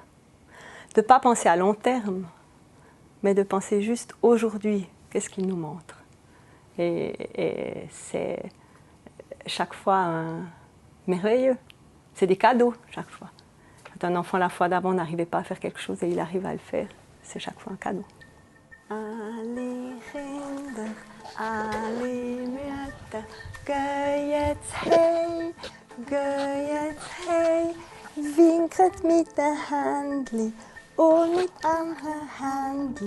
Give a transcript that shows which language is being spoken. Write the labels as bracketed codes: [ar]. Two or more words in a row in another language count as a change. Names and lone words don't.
[fr] De ne pas penser à long terme, mais de penser juste aujourd'hui, qu'est-ce qu'ils nous montrent. Et c'est chaque fois merveilleux. C'est des cadeaux chaque fois. Quand un enfant la fois d'avant n'arrivait pas à faire quelque chose et il arrive à le faire, c'est chaque fois un cadeau. [gsw] Alle Kinder, alle Mütter, geh jetzt hey, winket mit den Händli und mit anderen Händli.